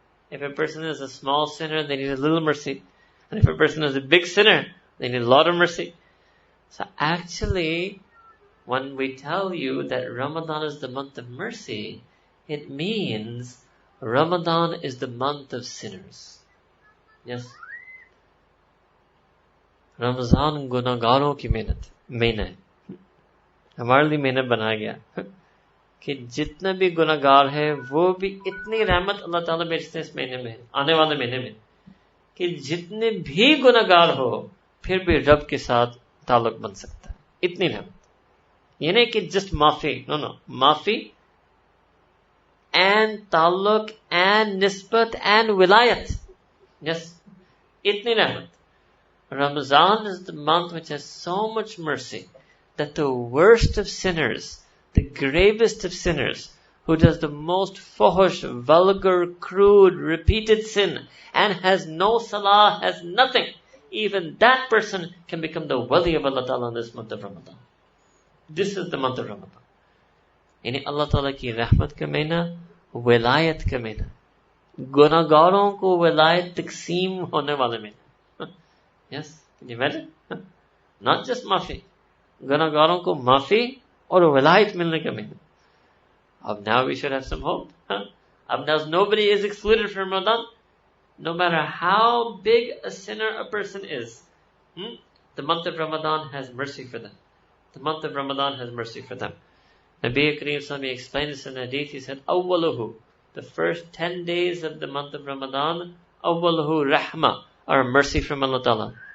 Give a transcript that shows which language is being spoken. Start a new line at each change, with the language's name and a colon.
English: If a person is a small sinner, they need a little mercy. And if a person is a big sinner, they need a lot of mercy. So actually, when we tell you that Ramadan is the month of mercy, it means Ramadan is the month of sinners. Yes.
Hindi: Ramzan गुनाहगारों की महीना है, हमारे लिए महीना बनाया गया कि जितना भी गुनाहगार है वो भी इतनी रहमत अल्लाह ताला भेजते हैं इस महीने में, आने वाले महीने में, कि जितने भी गुनाहगार हो फिर भी रब के साथ ताल्लुक बन सकता है, इतनी रहमत। ये नहीं कि जस्ट माफी, नो, माफी एंड ताल्लुक एंड निस्बत एंड विलायत, यस, इतनी रहमत।
English: Ramadan is the month which has so much mercy that the worst of sinners, the gravest of sinners, who does the most fuhush, vulgar, crude, repeated sin and has no salah, has nothing, even that person can become the wali of Allah Ta'ala in this month of Ramadan. This is the month of Ramadan.
Hindi: यानी अल्लाह ताला की रहमत का महीना, विलायत का महीना, गुनाहगारों को विलायत तकसीम होने वाले महीना।
English: Yes, can you imagine? Not just
Hindi: माफी, गुनाहगारों को माफी और विलायत मिलने का महीना। अब
English: now we should have some hope. अब now nobody is excluded from Ramadan, no matter how big a sinner a person is. The month of Ramadan has mercy for them. The month of Ramadan has mercy for them. Nabi Kareem Sallallahu explained this in Hadith. He said, "Awwaluhu," the first 10 days of the month of Ramadan, "Awwaluhu rahma," are mercy from Allah Ta'ala.